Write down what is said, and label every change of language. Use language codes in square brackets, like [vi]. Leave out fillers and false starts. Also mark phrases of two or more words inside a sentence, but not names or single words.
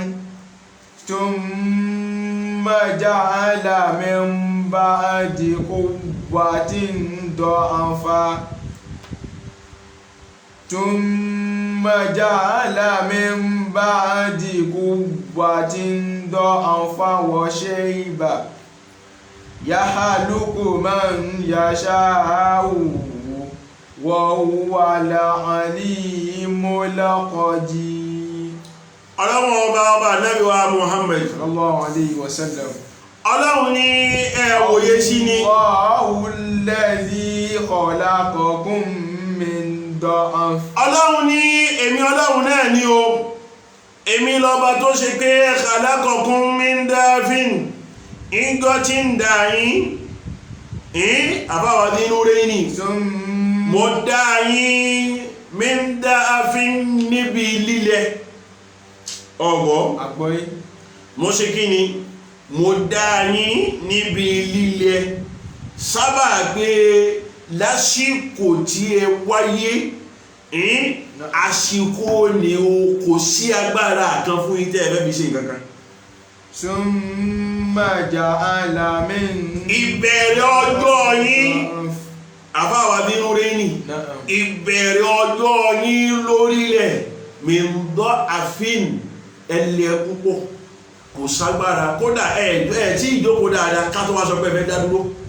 [ar] ثم جعل من بعد قوة ضعفا ثم جعل من بعد قوة ضعفا وشيبة يخلق من يشاء وهو العليم القدير. [yo] ọlọ́run ọba Ànábì wa Muhammad [ar] صلى الله عليه وسلم. [yo] ọlọ́run ní ẹ wòye sí ni. [ar] الله الذي خلقكم من ضعف. [yo] ọlọ́run ní èmi ọlọ́run náà ni o èmi lọ́ba tó ṣe pé [ar] خلقكم من ضعف [yo] ìjọ tí ń dà yín àbáwá nínú rẹ̀ ni mo dá yín [ar] من ضعف [yo] níbi lílẹ̀ ọ̀gbọ́ mo ṣe kí ni mo dá yín níbi lílẹ̀ sábà gbé lásìkò tí ẹ wáyé àsìkò ni o kò sí agbára kan fún yín tẹ́ ẹ fẹ́ fi ṣe nǹkan kan. [ar] ثم جعل من. [yo] ìbẹ̀rẹ̀ ọjọ́ yín àbáwá bínú rẹ̀ ni ìbẹ̀rẹ̀ ọjọ́ yín lórílẹ̀ [ar] من ضعف [yo] ẹlẹ́ púpọ̀ kò ságbára kódà ẹ̀ tí ìjókòó dáadáa ká tó wá sọ pé ẹ fẹ́ dá dúró.